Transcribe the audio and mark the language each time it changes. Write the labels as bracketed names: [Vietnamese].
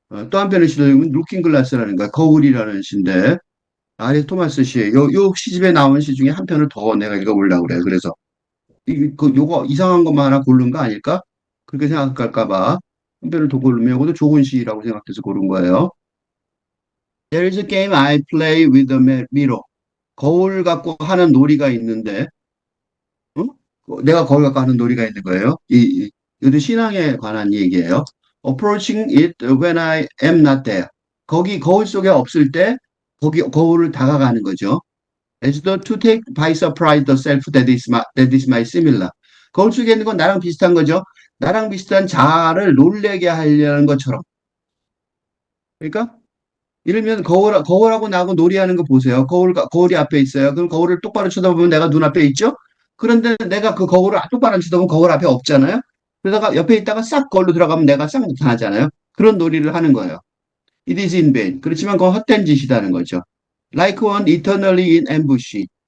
[Korean] 또 한편의 시를 읽으면 루킹 글라스라는 거야. 거울이라는 시인데 아레스토마스 시, 요 시집에 나온 시 중에 한 편을 더 내가 읽어보려고 그래. 그래서 요거 이상한 것만 하나 고른 거 아닐까? 그렇게 생각할까 봐. 한 편을 더 고르면 이것도 좋은 시라고 생각해서 고른 거예요. [English] There is a game I play with a mirror. [Korean] 거울 갖고 하는 놀이가 있는데, 어? 내가 거울 갖고 하는 놀이가 있는 거예요. 이것도 신앙에 관한 얘기예요. [English] Approaching it when I am not there. [Korean] 거기 거울 속에 없을 때 거기 거울을 다가가는 거죠. [English] As though to take by surprise the self that is my similar. [Korean] 거울 속에 있는 건 나랑 비슷한 거죠. 나랑 비슷한 자아를 놀래게 하려는 것처럼. 그러니까 예를 들면 거울하고 나하고 놀이하는 거 보세요. 거울이 앞에 있어요. 그럼 거울을 똑바로 쳐다보면 내가 눈앞에 있죠? 그런데 내가 그 거울을 똑바로 안 쳐다보면 거울 앞에 없잖아요? 그러다가 옆에 있다가 싹 거울로 들어가면 내가 싹 나타나잖아요? 그런 놀이를 하는 거예요. [English] It is in vain. [Korean] 그렇지만 그건 헛된 짓이라는 거죠. [English] Like one eternally in ambush.